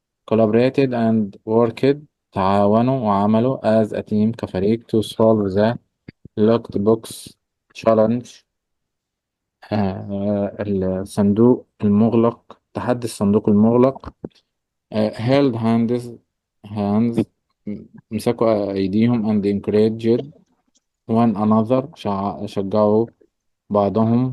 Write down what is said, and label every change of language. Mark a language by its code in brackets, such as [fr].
[en] collaborated and worked [ar] تعاونوا وعملوا [en] as a team كفريق to solve the locked box challenge. [ar] الصندوق المغلق، تحدي الصندوق المغلق. [en] held hands [ar] مسكوا أيديهم [en] and encouraged one another [ar] شجعوا بعضهم.